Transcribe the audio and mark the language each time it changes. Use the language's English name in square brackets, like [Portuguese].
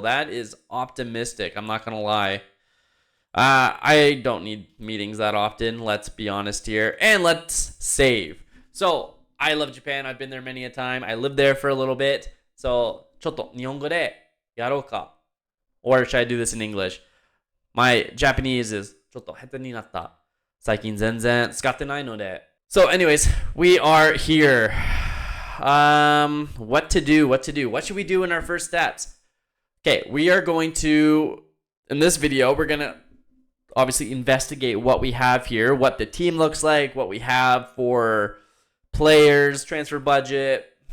[English] That is optimistic. I'm not going to lie. I don't need meetings that often. Let's be honest here. And let's save. So I love Japan. I've been there many a time. I lived there for a little bit. So [Japanese] ちょっと日本語でやろうか. [English] Or should I do this in English? My Japanese is [Japanese] ちょっと下手になった。最近全然使ってないので。 [English] So anyways, we are here. What to do? What should we do in our first steps? Okay, we are going to, in this video, we're going to obviously investigate what we have here, what the team looks like, what we have for players, transfer budget.